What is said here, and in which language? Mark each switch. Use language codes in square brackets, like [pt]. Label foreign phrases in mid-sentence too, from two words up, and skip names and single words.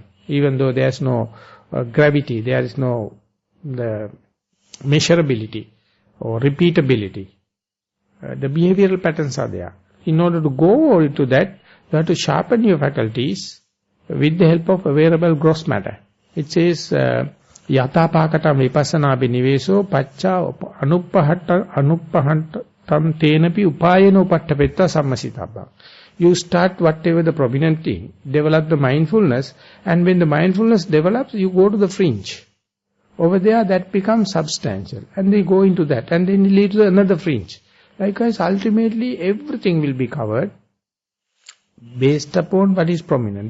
[en] Even though there is no gravity, there is no the measurability or repeatability. The behavioral patterns are there. In order to go into that, you have to sharpen your faculties with the help of available gross matter. It says, [pi] Yata pakatam vipassana biniveso pacha anupahantam tenapi upayano pattapetta sammasitabha. [en] You start whatever the prominent thing, develop the mindfulness, and when the mindfulness develops, you go to the fringe. Over there, that becomes substantial, and they go into that, and then it leads to another fringe. Likewise, ultimately, everything will be covered based upon what is prominent.